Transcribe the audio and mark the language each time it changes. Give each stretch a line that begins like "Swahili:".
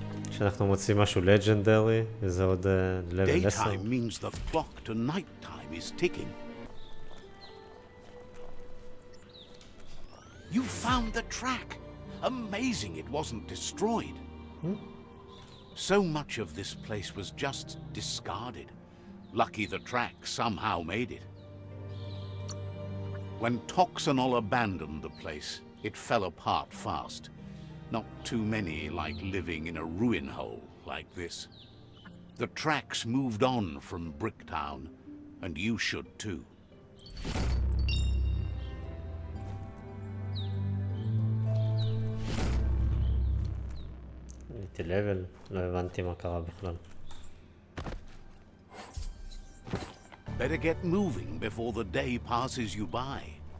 Hebrew: כשאנחנו מוצאים משהו לג'נדרי, וזה עוד לבל 10.
English: Daytime means the clock to nighttime is ticking. You found the track. Amazing it wasn't destroyed. So much of this place was just discarded. Lucky the track somehow made it. When Toxanol abandoned the place, it fell apart fast. Not too many like living in a ruin hole like this. The tracks moved on from Bricktown, and you should too.
Hebrew: הייתי לבל, לא הבנתי מה קרה בכלל.
English: Better get moving before the day passes you by.